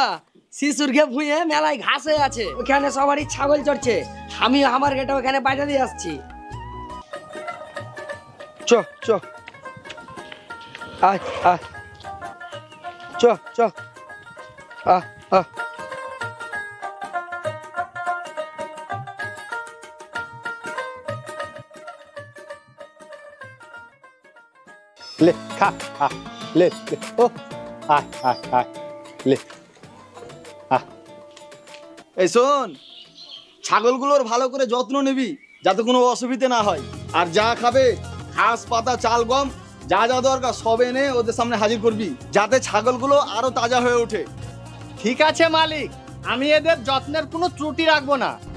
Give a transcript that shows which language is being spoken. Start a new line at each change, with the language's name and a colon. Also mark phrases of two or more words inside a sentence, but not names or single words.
Bangla: শিশুরকে ভুঁয়ে মেলায় ঘাস হয়ে আছে, ওখানে সবারই ছাগল চড়ছে, আমি আমার গেটা ওখানে বাইরে দিয়ে আসছি। চ চ আয় আয়, চ চ আ আ। ले खा आ ले ले ओ आ आ आ ले आ। এই শোন, ছাগলগুলোর ভালো করে যত্ন নিবি যাতে কোনো অসুবিধা না হয়। আর যা খাবে ঘাস পাতা চাল গম যা যা দরকার সব এনে ওদের সামনে হাজির করবি, যাতে ছাগলগুলো আরো তাজা হয়ে ওঠে। ঠিক আছে মালিক, আমি এদের যত্নের কোনো ত্রুটি রাখবো না।